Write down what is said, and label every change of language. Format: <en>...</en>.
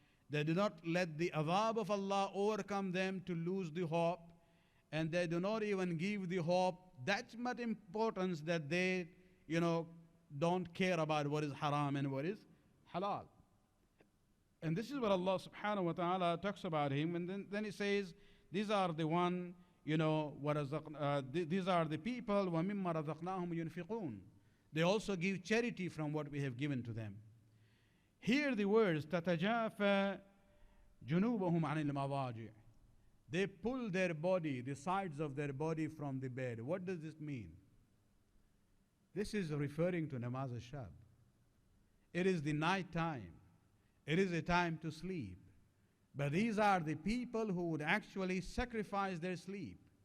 <en>They do not let the azab of Allah overcome them to lose the hope, and they do not even give the hope that much importance that they, don't care about what is haram and what is halal. And this is what Allah subhanahu wa ta'ala talks about Him, and then He says, these are the one, these are the people,</en> <ar>وَمِمَّا رَزَقْنَاهُمْ يُنْفِقُونَ.</ar> <en>They also give charity from what we have given to them. Hear the words,</en> <ar>تَتَجَافَى جُنُوبَهُمْ عَنِ الْمَضَاجِعِ.</ar> <en>They pull their body, the sides of their body from the bed. What does this mean? This is referring to namaz al-shab. It is the night time. It is a time to sleep. But these are the people who would actually sacrifice their sleep.</en>